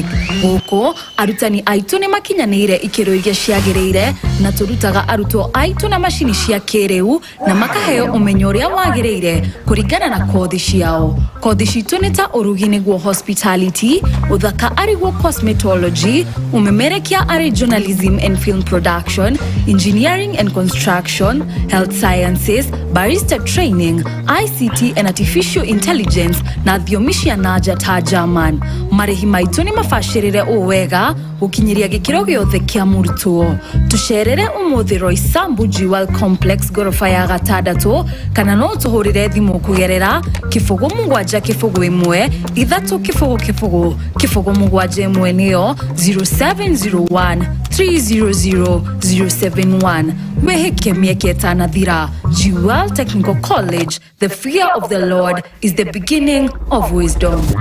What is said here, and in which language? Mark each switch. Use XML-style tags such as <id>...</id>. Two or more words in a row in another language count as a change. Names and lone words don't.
<ki>Gũkũ arutani aitũ nĩ makinyanĩire ikĩro iria ciagĩrĩire na tũrutaga arutwo aitũ na macini cia kĩrĩu na makaheo ũmenyo ũrĩa wagĩrĩire kũringana na kothi ciao. Kothi citũ nĩ ta ũrugi nĩguo hospitality, ũthaka arĩguo cosmetology, ũmemerekia arĩ</ki> <en>journalism and film production, engineering and construction, health sciences, barista training, ICT and artificial intelligence intelligence</en> <ki>na thiomi cia nanja ta German. Marihi maitu ni mafashirire uwega gukinyiria gikiro giothe kia murutwo. Tucerere umuthi Roy Sambu Jewel Complex gorofa ya gatandatu kana no tuhurire thimu kugerera kifugo mugwanja kifugo imwe ithatu kifugo mugwanja imwe niyo 0701 300 071. Weheke mieke tanathira.</ki> <en>Jewel Technical College, the fear of the Lord is the beginning of wisdom.</en>